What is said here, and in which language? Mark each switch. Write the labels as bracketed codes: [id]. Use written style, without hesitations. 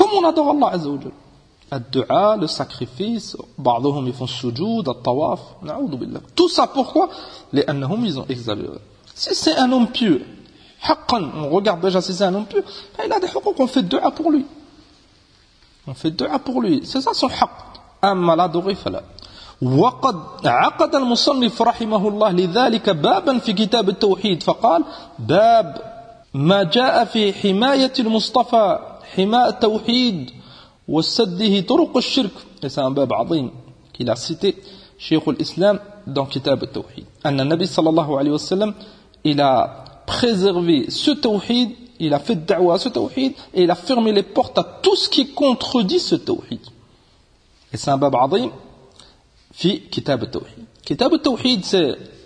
[fr] Comme on adore Allah, azza wa jal. Al-du'a, le sacrifice, ba'dhuhum ils font sujoud, al-tawaf, na'oudou billah. Tout ça pourquoi? Les annahum ils ont exagéré. Si c'est un homme pieux, haqqan, on regarde déjà si c'est un homme pieux, ben il a des huquq, on fait du'a pour lui. On fait du'a pour lui. C'est ça son haqq. Amma l'adoré fala. [ar] وقد عقد المصنف رحمه الله لذلك بابا في كتاب التوحيد فقال باب ما جاء في حماية المصطفى حماء التوحيد وسده طرق الشرك. [fr] Et c'est un bab azim qu'il a cité Cheikh al-Islam dans Kitab al-Tawhid. Anna Nabi sallallahu alayhi wa sallam, il a préservé ce tawhid, il a fait da'wah à ce tawhid et il a fermé les portes à tout ce qui contredit ce tawhid. Et c'est un bab azim fi Kitab al-Tawhid. Kitab al-Tawhid c'est